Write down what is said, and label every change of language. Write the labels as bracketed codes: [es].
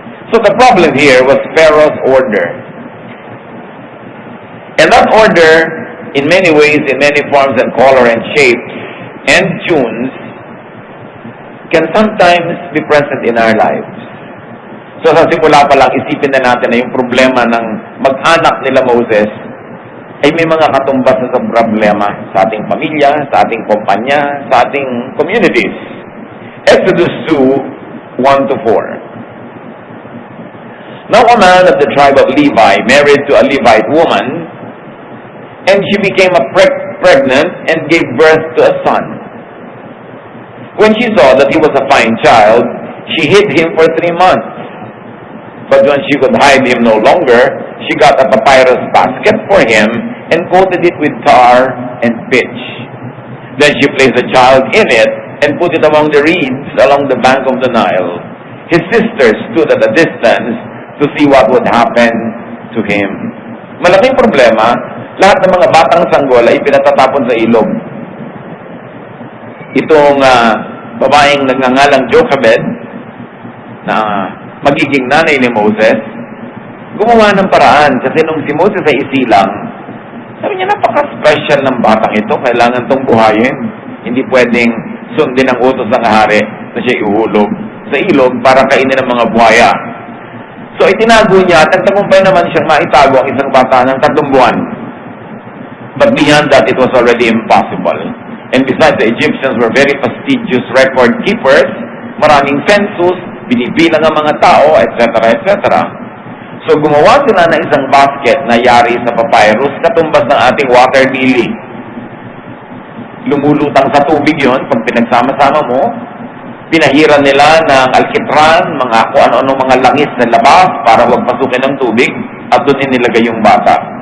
[en] So the problem here was Pharaoh's order. And that order, in many ways, in many forms and color and shapes and tunes, can sometimes be present in our lives. [tl] So sa simula pa lang, isipin na natin na yung problema ng mag-anak nila Moses ay may mga katumbas na sa problema sa ating pamilya, sa ating kumpanya, sa ating communities. [en] Exodus 2, 1-4. Now a man of the tribe of Levi married to a Levite woman, and she became pregnant and gave birth to a son. When she saw that he was a fine child, she hid him for 3 months. But when she could hide him no longer, she got a papyrus basket for him and coated it with tar and pitch. Then she placed the child in it and put it among the reeds along the bank of the Nile. His sisters stood at a distance to see what would happen to him. [tl] Malaking problema, lahat ng mga batang sanggol ay pinatatapon sa ilog. Itong babaeng nagngangalang Jochebed, na magiging nanay ni Moses, gumawa ng paraan kasi nung si Moses ay isilang, sabi niya, napaka-special ng batang ito, kailangan itong buhayin. Hindi pwedeng sundin ang utos ng hari na siya ihulog sa ilog para kainin ng mga buhaya. So itinago niya at nagtagumpay naman siyang maitago ang isang bata ng 3 buwan. [en] But beyond that, it was already impossible. And besides, the Egyptians were very fastidious record keepers, [tl] maraming census, binibilang ang mga tao, [en] etc., etc. [tl] So gumawa sila ng isang basket na yari sa papyrus, katumbas ng ating water lily. Lumulutang sa tubig yon pag pinagsama-sama mo. Pinahiran nila ng alkitran, mga kung ano-ano mga langis na labas para huwag pasukin ng tubig, at doon inilagay yung bata.